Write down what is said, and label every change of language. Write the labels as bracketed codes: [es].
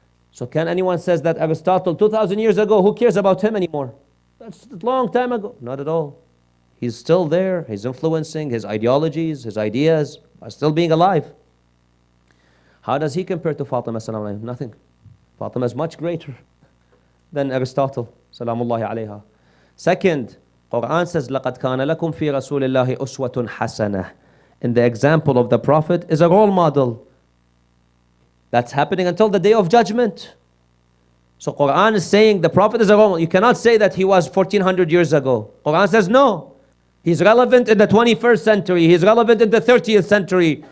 [en] So can anyone says that Aristotle 2,000 years ago, who cares about him anymore? That's a long time ago. Not at all. He's still there. He's influencing. His ideologies, his ideas are still being alive. How does he compare to Fatima? Nothing. Fatima is much greater than Aristotle. Salamullahi alayha. Second, Quran says, [ar] لَقَدْ كَانَ لَكُمْ فِي رَسُولِ اللَّهِ أُسْوَةٌ حَسَنَةٌ. [en] In the example of the Prophet is a role model. That's happening until the day of judgment. So Quran is saying the Prophet is a role model. You cannot say that he was 1400 years ago. Quran says no. He's relevant in the 21st century. He's relevant in the 30th century.